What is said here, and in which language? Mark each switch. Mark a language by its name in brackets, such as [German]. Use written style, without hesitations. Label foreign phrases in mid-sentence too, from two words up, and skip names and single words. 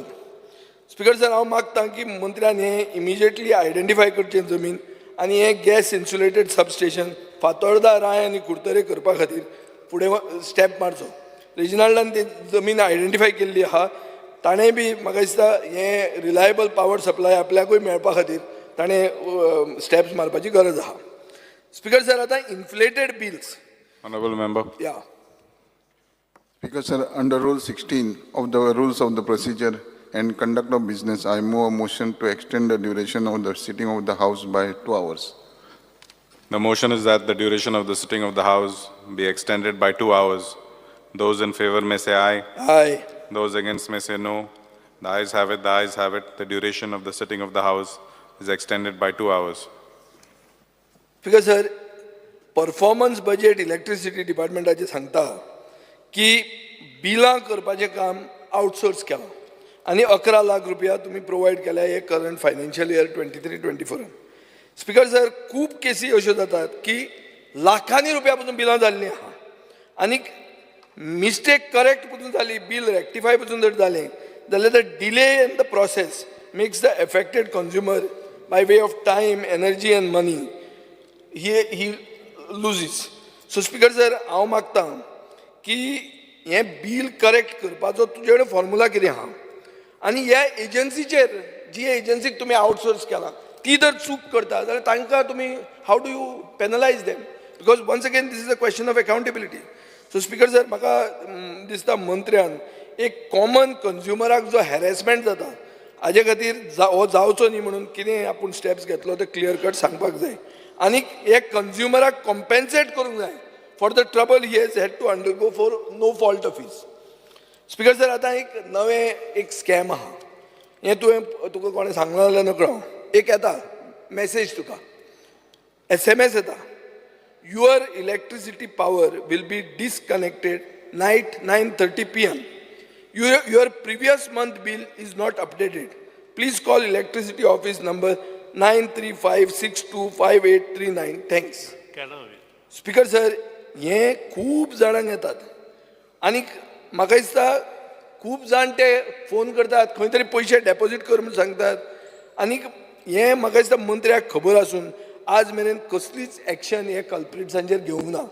[English] Speaker sir, [Konkani] हांव मागतां की मंत्र्यान हें [English] immediately identify [Konkani] करचें जमीन आनी हें [English] gas insulated substation [Konkani] फातोर्डा, राय आनी कुर्तोरे करपा खातीर फुडें स्टेप मारचो. रिजनलान ती जमीन आयडेंटिफाय केल्ली आहा, ताणें बी म्हाका दिसता हें [English] reliable power supply [Konkani] आपल्याकूय मेळपा खातीर ताणें स्टेप्स मारपाची गरज आहा. [English] Speaker sir, आतां inflated bills. Honorable member. या Speaker sir, under Rule 16 of the Rules of the Procedure and Conduct of Business, I move a motion to extend the duration of the sitting of the House by 2 hours. The motion is that the duration of the sitting of the House be extended by 2 hours. Those in favor may say aye. Aye. Those against may say no. The ayes have it, the ayes have it. The duration of the sitting of the House is extended by 2 hours. Speaker sir, performance budget electricity [Konkani] डिपार्टमेंटाचें सांगता की बिलां करपाचें काम आउटसोर्स केलां आनी 11 लाख रुपया तुमी प्रोवायड केल्या हे [English] current financial year [Konkani] 23-24. [English] Speaker sir, [Konkani] खूब केसी अश्यो जातात की लाखांनी रुपया पसून बिलां जाल्लीं आहा आनी [English] mistake correct [Konkani] पसून जाली, [English] bill rectify [Konkani] पसून जर जालें जाल्यार [English] the delay in the process makes the affected consumer by way of time, energy and money he loses. So Speaker sir, [Konkani] हांव मागतां की हें बील करेक्ट करपाचो तुजे कडेन फॉर्मुला कितें आहा आनी ह्या एजन्सीचेर, जी एजन्सीक तुमी आउटसोर्स केला, ती जर चूक करता जाल्यार तांकां तुमी [English] how do you penalize them, because once again this is a question of accountability. So Speaker sir, [Konkani] म्हाका दिसता मंत्र्यान एक कॉमन कंज्युमराक जो हॅरेसमेंट जाता हाजे खातीर हो जावचो न्ही म्हणून कितें आपूण स्टेप्स घेतलो ते [English] clear cut [Konkani] सांगपाक जाय आनी हे कंज्युमराक कॉम्पेन्सेट करूंक जाय [English] for the trouble he has had to undergo for no fault of his. Speaker sir, [Konkani] आतां एक स्कॅम आहा, हें तुका कोणें सांगलें जाल्यार नकळो. एक येता मॅसेज, तुका SMS येता, [English] Your electricity power will be disconnected night 9:30 PM. Your previous month bill is not updated. Please call electricity office number 9356258839. Thanks. Speaker sir, [Konkani] हें खूब जाणांक येतात आनी म्हाका दिसता खूब जाण ते फोन करतात, खंय तरी पयशे डेपॉझीट कर म्हूण सांगतात आनी हें म्हाका दिसता मंत्र्याक खबर आसून आज मेरेन कसलीच एक्शन हे कल्प्रिट्सांचेर घेवंक ना.